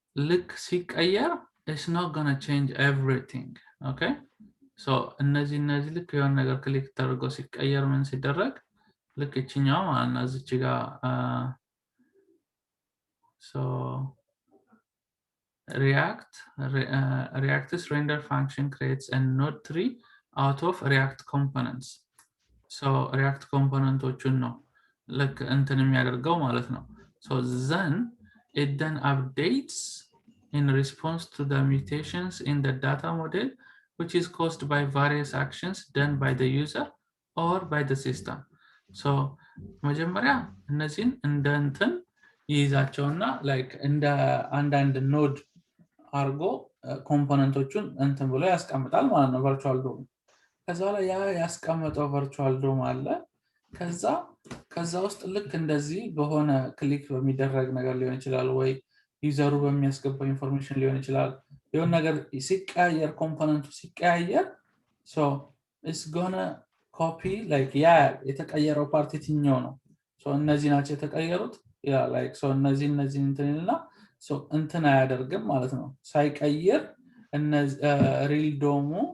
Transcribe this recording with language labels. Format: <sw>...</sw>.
<am>ልክ ሲቀየር</am> <en>it's not going to change everything okay so</en> <am>እነዚህ ልክ የሆነ ነገር ክሊክ ተደርጎ ሲቀየር ምን ሲደረግ ልክ እቺኛው ማለት እዚች ጋር</am> <en>so React's render function creates a node tree out of React components.</en> <am>So React componentዎቹን ነው ልክ እንትን የሚያደርገው ማለት ነው.</am> <en>So then it then updates in response to the mutations in the data model which is caused by various actions done by the user or by the system. So</en> <am>መጀመሪያ እነዚህን እንደ እንትን ይይዛቸውና ላይክ እንደ አንዳንድ ኖድ አርጎ ኮምፖነንቶቹን እንትን ብሎ ያስቀምጣል ማለት ነው ቨርቹዋል ዶም ከዛ ላይ ያ ያስቀመጠው ቨርቹዋል ዶም አለ ከዛ ውስጥ ልክ እንደዚህ በሆነ ክሊክ በሚደረግ ነገር ሊሆን ይችላል ወይ ዩዘሩ በሚያስገባው ኢንፎርሜሽን ሊሆን ይችላል የሆነ ነገር ሲቀያየር ኮምፖነንቱ ሲቀያየር so</am> <en>it's gonna copy like</en> <am>ያ የተቀየረው ፓርት የትኛው ነው so እነዚህ ናቸው የተቀየሩት ያ like so እነዚህ እንትንና so እንትን አያደርግም ማለት ነው ሳይቀየር እነዚህ ሪል ዶሙ</am>